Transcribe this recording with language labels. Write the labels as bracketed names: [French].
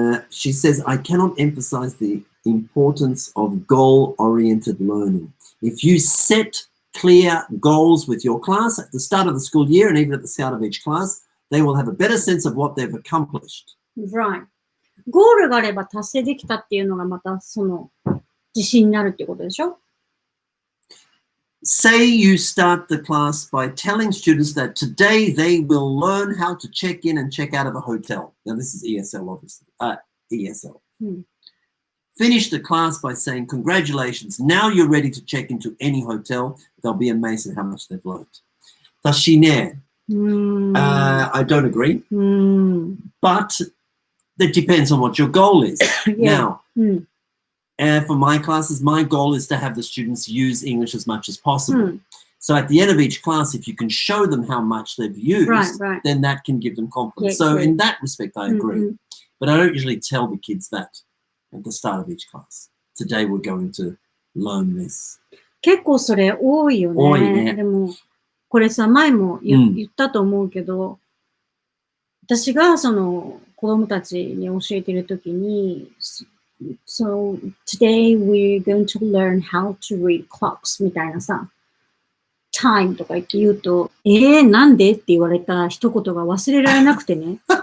[English] She says, I cannot emphasize the importance of goal-oriented learning. If you set clear goals with your class at the start of the school year and even at the start of each class, they will have a better sense of what they've accomplished. Right. [Japanese] ゴールがあれば達成できたっていうのがまたその自信になるってことでしょ？ [English] Say you start the class by telling students that today they will learn how to check in and check out of a hotel. Now this is ESL, obviously. ESL. Finish the class by saying, congratulations, now you're ready to check into any hotel. They'll be amazed at how much they've learned. Tashine. I don't agree. But that depends on what your goal is. Now, for my classes, my goal is to have the students use English as much as possible. So at the end of each class, if you can show them how much they've used, then that can give them confidence. So in that respect, I agree. But I don't usually tell the kids that at the start of each class. Today we're going to learn this. [Japanese] 結構それ多いよね。多いね。でも、これさ、前も言ったと思うけど、私がその子供たちに教えてるときに、 [English] So today we're going to learn how to read clocks [Japanese] みたいなさ、time とか言って言うと、なんでって言われた一言が忘れられなくてね。